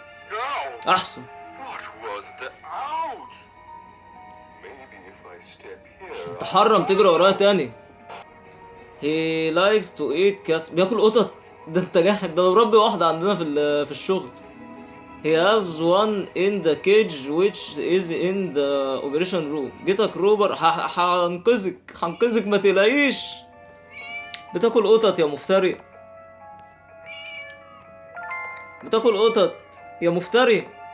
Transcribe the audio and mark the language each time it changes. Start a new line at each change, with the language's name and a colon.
English: Ow!
Arabic: احسن.
English: What was that? Ouch! Maybe if I step here.
Arabic: تحرم تجري ورايا تاني.
English: He likes to eat cats.
Arabic: بياكل قطط. ده انت جاحد، ده مربي واحدة عندنا في الشغل.
English: He has one in the cage which is in the operation room.
Arabic: جيتك روبر هنقذك ما تلاقيش. بتاكل قطط يا مفتري. بتاكل قطط يا مفتري.